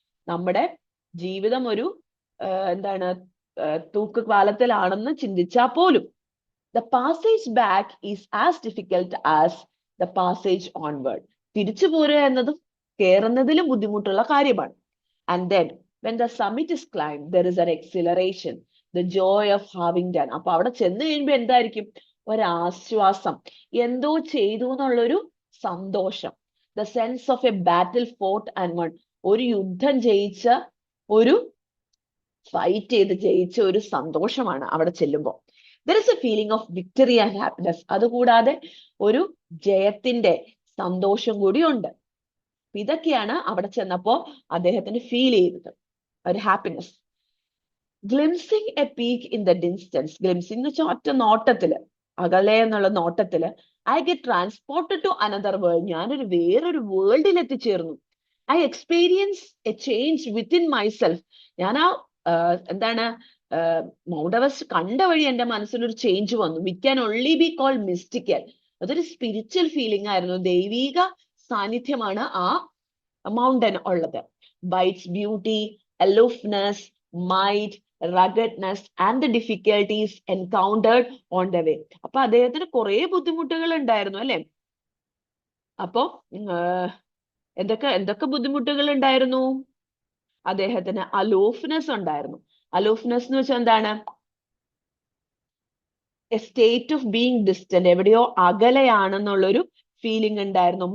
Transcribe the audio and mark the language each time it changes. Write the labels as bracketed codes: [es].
[ml] നമ്മുടെ ജീവിതം ഒരു എന്താണ് തൂക്കുപാലത്തിലാണെന്ന് ചിന്തിച്ചാൽ പോലും [en] The passage back is as difficult as the passage onward. [ml] തിരിച്ചു പോരുക എന്നതും കയറുന്നതിലും ബുദ്ധിമുട്ടുള്ള കാര്യമാണ്. [en] And then when the summit is climbed there is an exhilaration, the joy of having done. [ml] അപ്പൊ അവിടെ ചെന്ന് കഴിയുമ്പോ എന്തായിരിക്കും? ഒരാശ്വാസം, എന്തോ ചെയ്തു എന്നുള്ളൊരു സന്തോഷം. [en] the sense of a battle fought and won. [ml] ഒരു യുദ്ധം ജയിച്ച, ഒരു ഫൈറ്റ് ചെയ്ത് ജയിച്ച ഒരു സന്തോഷമാണ് അവിടെ ചെല്ലുമ്പോൾ. [en] there is a feeling of victory and happiness. [ml] അതുകൂടാതെ ഒരു ജയത്തിന്റെ സന്തോഷം കൂടിയുണ്ട്. ഇതൊക്കെയാണ് അവിടെ ചെന്നപ്പോ അദ്ദേഹത്തിന് ഫീൽ ചെയ്തത്, ഒരു happiness. [en] Glimpsing a peak in the distance. [ml] ഗ്ലിംസിങ് എന്ന് വെച്ചാൽ ഒറ്റ നോട്ടത്തില്, അകലെ എന്നുള്ള നോട്ടത്തില്. [en] I get transported to another world. [ml] ഞാനൊരു വേറൊരു വേൾഡിൽ എത്തിച്ചേർന്നു. [en] I experience a change within myself. [ml] ഞാൻ ആ എന്താണ് മൗണ്ട് എവറസ്റ്റ് കണ്ട വഴി എന്റെ മനസ്സിലൊരു ചേഞ്ച് വന്നു. [en] Which can only be called mystical. [ml] അതൊരു സ്പിരിച്വൽ ഫീലിംഗ് ആയിരുന്നു, ദൈവിക സാന്നിധ്യമാണ് ആ മൗണ്ടൻ ഉള്ളത്. [en] By its beauty, aloofness, might, ruggedness and the difficulties encountered on the way. [ml] അപ്പൊ അദ്ദേഹത്തിന് കുറെ ബുദ്ധിമുട്ടുകൾ ഉണ്ടായിരുന്നു അല്ലെ? അപ്പൊ എന്തൊക്കെ ബുദ്ധിമുട്ടുകൾ ഉണ്ടായിരുന്നു? അദ്ദേഹത്തിന് അലൂഫ്നെസ് ഉണ്ടായിരുന്നു. അലൂഫ്നെസ് എന്ന് വെച്ചാൽ എന്താണ്? [en] a state of being distant, [ml] എവിടെയോ അകലെയാണെന്നുള്ളൊരു ഫീലിംഗ് ഉണ്ടായിരുന്നു.